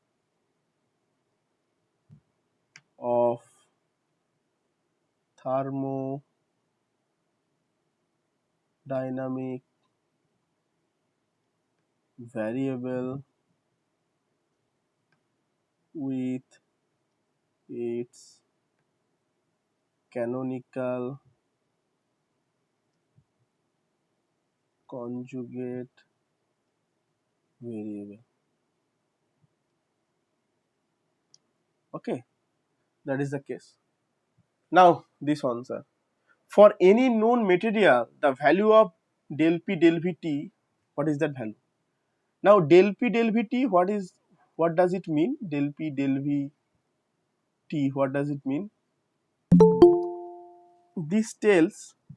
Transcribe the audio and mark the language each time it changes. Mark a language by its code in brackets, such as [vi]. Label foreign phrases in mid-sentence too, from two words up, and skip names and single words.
[en] of thermodynamic variable with its canonical conjugate variable. Okay, that is the case. Now this one, sir. For any known material, the value of del P del Vt, what is that value? Now del P del Vt, what does it mean? Del P del Vt, what does it mean? This tells